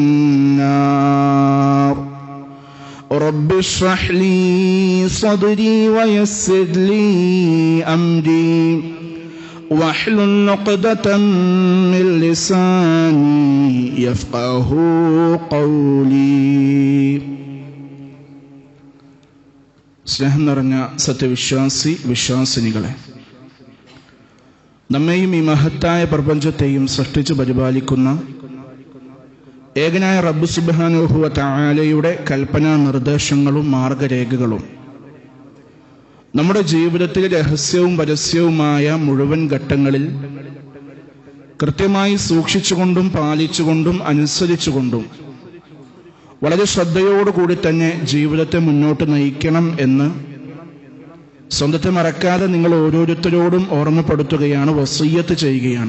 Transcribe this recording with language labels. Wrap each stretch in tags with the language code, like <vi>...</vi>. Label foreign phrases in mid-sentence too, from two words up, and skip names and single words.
<ar>النار رب اشرح لي صدري ويسر لي أمري واحلل عقدة من لساني يفقه قولي.</ar> <ml>സ്നേഹം നിറഞ്ഞ സത്യവിശ്വാസി വിശ്വാസിനികളെ, നമ്മെയും ഈ മഹത്തായ പ്രപഞ്ചത്തെയും സൃഷ്ടിച്ചു പരിപാലിക്കുന്ന ഏകനായ</ml> <ar>رب سبحانه وتعالى</ar> <ml>കൽപ്പനാ നിർദ്ദേശങ്ങളും മാർഗരേഖകളും നമ്മുടെ ജീവിതത്തിലെ രഹസ്യവും പരസ്യവുമായ മുഴുവൻ ഘട്ടങ്ങളിൽ കൃത്യമായി സൂക്ഷിച്ചുകൊണ്ടും പാലിച്ചുകൊണ്ടും അനുസരിച്ചുകൊണ്ടും വളരെ ശ്രദ്ധയോടുകൂടി തന്നെ ജീവിതത്തെ മുന്നോട്ട് നയിക്കണം എന്ന് സ്വന്തത്തെ മറക്കാതെ നിങ്ങൾ ഓരോരുത്തരോടും ഓർമ്മപ്പെടുത്തുകയാണ്, വസിയ്യത്ത് ചെയ്യുകയാണ്.</ml>